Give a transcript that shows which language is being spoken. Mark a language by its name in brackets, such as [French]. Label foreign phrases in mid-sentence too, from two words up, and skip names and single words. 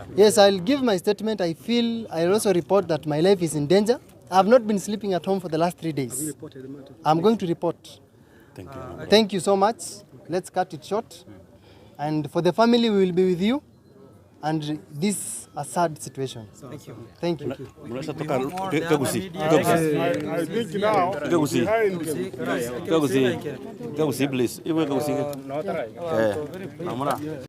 [English] Yes, I'll give my statement. I'll also report that my life is in danger. I have not been sleeping at home for the last 3 days. You reported the matter. I'm going to report. Thank you. Thank you so much. Let's cut it short. And for the family, we will be with you. And this is a sad situation. Thank you. Thank you. [Swahili] Mnaweza toka Kisii. [English] I think now Kisii. behind [Swahili] Kisii, please. Iwe Kisii. Namna.